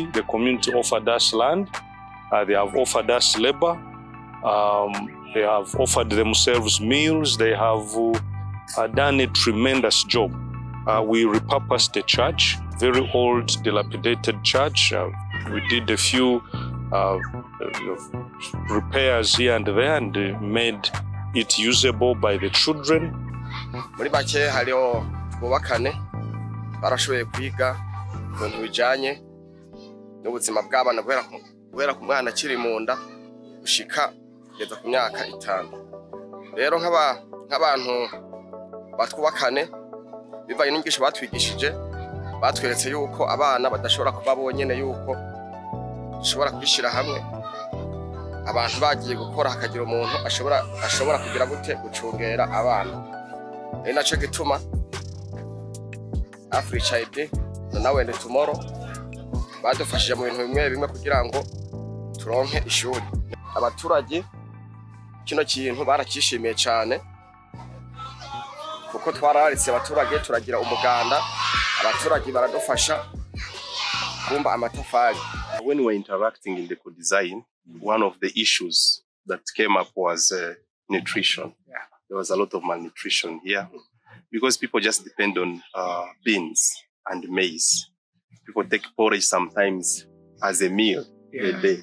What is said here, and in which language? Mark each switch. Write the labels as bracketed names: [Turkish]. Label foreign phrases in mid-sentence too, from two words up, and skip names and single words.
[English] The community offered us land, they have offered us labor, they have offered themselves meals, they have done a tremendous job. We repurposed the church, very old, dilapidated church. We did a few repairs here and there and made it usable by the children. [Rundi] Muri make hariho Twubakane barashoboye kwiga ibintu bijanye n'ubuzima bw'abana guhera ku mwana akiri mu nda gushika kugeza ku myaka 5. Rero nk'abantu batwubakane bivanye n'inyigisho batwigishije, batweretse yuko abana badashobora kuba bonyene, yuko ashobora kubishira hamwe. Abantu bagiye gukora hakagira umuntu ashobora kugira gute gucungera abana. Ari naco gituma AfriChild Now and Tomorrow badufashije mu bintu bimwe kugira ngo turonke ishuri. Abaturage kino kintu barakishimiye cyane, kuko twararitse abaturage turagira umuganda, abaturage baradufasha kumba amatafari. [English] When we were interacting in the co-design, one of the issues that came up was nutrition. Yeah. There was a lot of malnutrition here because people just depend on beans and maize. People take porridge sometimes as a meal a day.